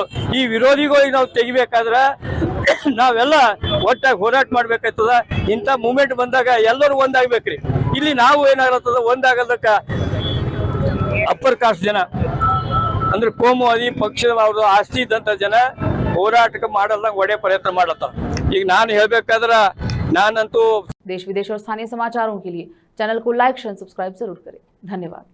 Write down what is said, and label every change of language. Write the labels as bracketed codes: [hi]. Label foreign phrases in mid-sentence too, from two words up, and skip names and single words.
[kn] ಈ ವಿರೋಧಿಗಳಿಗೆ ನಾವು ತೆಗಿಬೇಕಾದ್ರ ನಾವೆಲ್ಲ ಒಟ್ಟಾಗಿ ಹೋರಾಟ ಮಾಡ್ಬೇಕಾಗ್ತದ. ಇಂಥ ಮೂಮೆಂಟ್ ಬಂದಾಗ ಎಲ್ಲರೂ ಒಂದಾಗ್ಬೇಕ್ರಿ. ಇಲ್ಲಿ ನಾವು ಏನಾಗತ್ತದ, ಒಂದಾಗದಕ್ಕ [en] upper caste [kn] ಜನ ಅಂದ್ರೆ ಕೋಮುವಾದಿ ಪಕ್ಷದ ಅವ್ರದ್ದು ಆಸ್ತಿ ಇದ್ದಂತ ಜನ ಹೋರಾಟಕ್ಕೆ ಮಾಡಲ್ಲ, ಒಡೆ ಪ್ರಯತ್ನ ಮಾಡತ್ತಾರ. ಈಗ ನಾನು ಹೇಳ್ಬೇಕಾದ್ರ नानंतु [hi] देश विदेश और स्थानीय समाचारों के लिए चैनल को [en] like share subscribe [hi] जरूर करें। धन्यवाद।